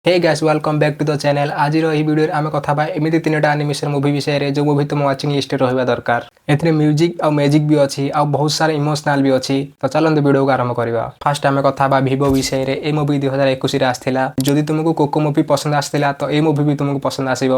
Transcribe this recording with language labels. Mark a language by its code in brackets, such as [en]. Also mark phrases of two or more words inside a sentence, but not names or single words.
[en] Hey guys welcome back to the channel. [or] आज ଏହି ଭିଡିଓରେ ଆମେ କଥା ହେବା ଏମିତି ତିନିଟା ଆନିମେସନ ମୁଭି ବିଷୟରେ जो ମୁଭି ତୁମ [en] watching listରେ [or] ରହିବା ଦରକାର। ଏଥିରେ ମ୍ୟୁଜିକ ଆଉ ମ୍ୟାଜିକ ବି ଅଛି ଆଉ ବହୁତ ସାରା ଇମୋସନାଲ ବି ଅଛି। ତ ଚାଲନ୍ତୁ ଭିଡିଓକୁ ଆରମ୍ଭ କରିବା। ଫାର୍ଷ୍ଟ ଆମେ କଥା ହେବା ଭିଭୋ ବିଷୟରେ। এই ମୁଭି 2021 ରେ ଆସିଥିଲା। ଯଦି ତୁମକୁ କୋକୋ ମୁଭି ପସନ୍ଦ ଆସିଥିଲା ତ এই ମୁଭି ବି ତୁମକୁ ପସନ୍ଦ ଆସିବ।